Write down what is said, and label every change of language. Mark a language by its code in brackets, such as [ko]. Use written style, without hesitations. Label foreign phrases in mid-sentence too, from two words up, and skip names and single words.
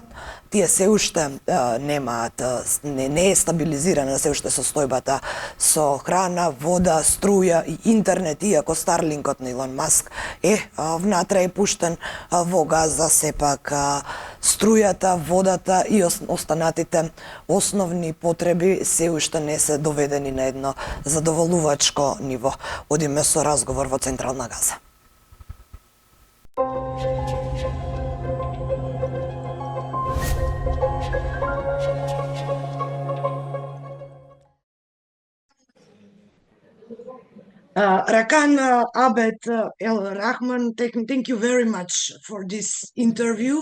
[mk] Тие се уште немаат, не е стабилизирана се уште состојбата со храна, вода, струја и интернет, иако Старлинкот на Илон Маск е внатре е пуштен во Газа, сепак струјата, водата и останатите основни потреби се уште не се доведени на едно задоволувачко ниво. Одиме со разговор во централна Газа. [en] Rakan Abed El Rahman, thank you very much for this interview.